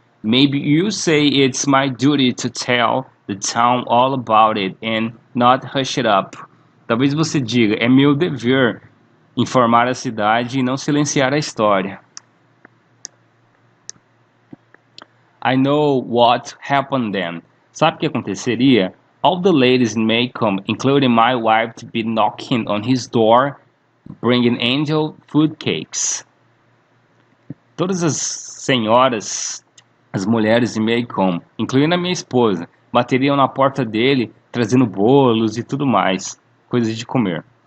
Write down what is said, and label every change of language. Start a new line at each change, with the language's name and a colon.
English: Maybe you say it's my duty to tell the town all about it and not hush it up.
Portuguese: Talvez você diga, é meu dever informar a cidade e não silenciar a história.
English: I know what happened then.
Portuguese: Sabe o que aconteceria?
English: All the ladies in Maycomb, including my wife, to be knocking on his door, bringing angel food cakes.
Portuguese: Todas as senhoras, as mulheres de Maycomb, incluindo a minha esposa, bateriam na porta dele, trazendo bolos e tudo mais, coisas de comer.